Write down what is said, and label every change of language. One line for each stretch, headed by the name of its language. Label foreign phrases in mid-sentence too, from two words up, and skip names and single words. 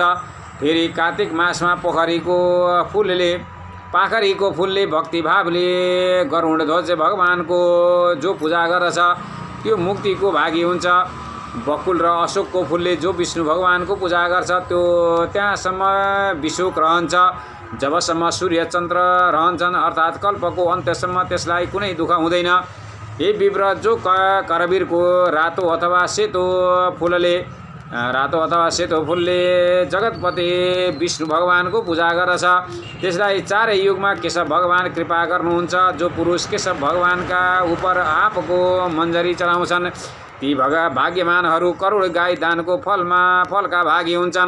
Nepali: फेरि कार्तिक मासमा पाखरीको फुलले भक्तिभावले गरुडध्वज भगवानको जो पूजा गर्दछ त्यो मुक्तिको भागी हुन्छ। बकुल र अशोकको फुलले जो विष्णु भगवानको पूजा गर्छ त्यो त्यहाँसम्म विशोक रहन्छ जबसम्म सूर्य चन्द्र रहन्छन्, अर्थात् कल्पको अन्त्यसम्म त्यसलाई कुनै दुःख हुँदैन। हे विप्र, जो करवीरको रातो अथवा सेतो फुलले जगतपति विष्णु भगवानको पूजा गर्दछ त्यसलाई चारै युगमा केशव भगवान कृपा गर्नुहुन्छ। जो पुरुष केशव भगवानका उपर आँपको मञ्जरी चढाउँछन् ती भाग्यमानहरू करोड गाई दानको फलका भागी हुन्छन्।